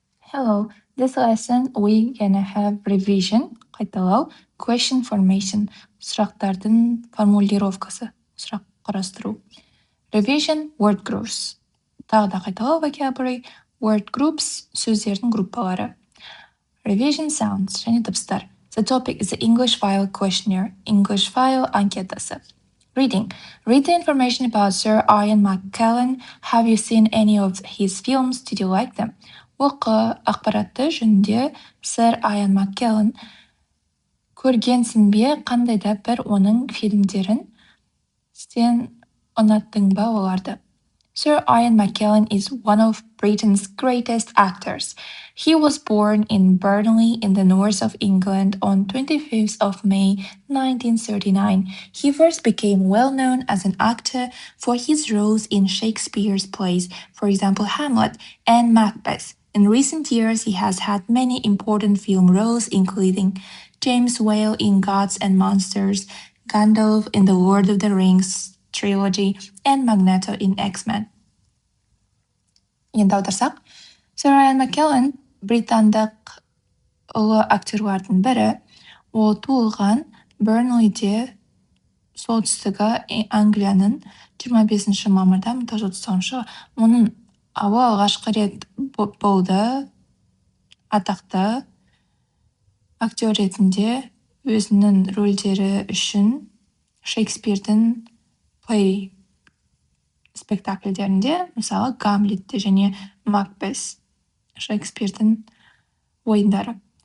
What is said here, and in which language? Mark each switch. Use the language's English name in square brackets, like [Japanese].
[English] Hello, this lesson we gonna have revision, [Kazakh] қайталау, [English] question formation, [Kazakh] сұрақтардың формулировкасы, сұрақ құрастыру. [English] Revision, word groups. [Kazakh] Тағы да қайталау [English] vocabulary, word groups, [Kazakh] сөздердің группалары. [English] Revision sounds, [Kazakh] және дыбыстар. [English] The topic is the English file questionnaire, English file [Kazakh] анкетасы. [English] Reading. Read the information about Sir Ian McKellen. Have you seen any of his films? Did you like them? [Kazakh] Оқы ақпаратты жөнінде сэр Аян Маккеллен көргенсің бе, қандай да бір оның фильмдерін, сен ұнаттың ба оларды? [English] Sir Ian McKellen is one of Britain's greatest actors. He was born in Burnley in the north of England on 25th of May 1939. He first became well known as an actor for his roles in Shakespeare's plays, for example Hamlet and Macbeth. In recent years, he has had many important film roles, including James Whale in Gods and Monsters, Gandalf in the Lord of the Rings trilogy, and Magneto in X-Men. [Kazakh] Енді аударсақ, Sir Ian McKellen британдық ұлы актерлардың бірі. Ол туылған Бернлиде, солтүстігі Англияның 25 мамырда 1939. Оның алғашқы рет болды атақты актер ретінде өзінің рөлдері үшін Шекспирдің плей спектакльдерінде, мысалы Гамлетте және Макбет, Шекспирдің ойындары.